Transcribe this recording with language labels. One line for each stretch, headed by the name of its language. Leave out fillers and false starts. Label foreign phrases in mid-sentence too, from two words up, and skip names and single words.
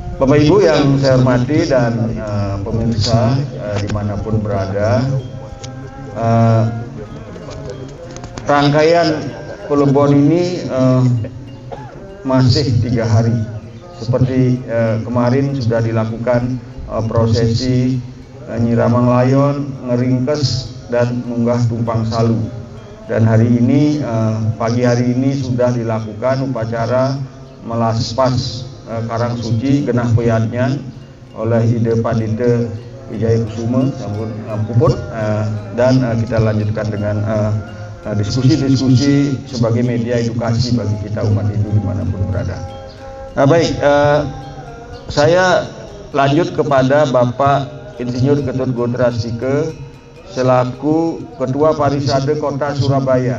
Indonesian: Bapak Ibu yang saya hormati dan pemirsa dimanapun berada, rangkaian plebon ini masih 3 hari. Seperti kemarin sudah dilakukan prosesi nyiraman layon, ngeringkes, dan munggah tumpang salu. Dan hari ini, pagi hari ini sudah dilakukan upacara melaspas Karang Suci Genah Peyadnyan oleh Ide Pandite Wijaya Kusuma
Balinese: sampun puput,
Indonesian: dan kita lanjutkan dengan diskusi-diskusi sebagai media edukasi bagi kita umat Hindu dimanapun berada. Nah, baik, saya lanjut kepada Bapak Insinyur Ketut Godrastike selaku Ketua Parisade Kota Surabaya.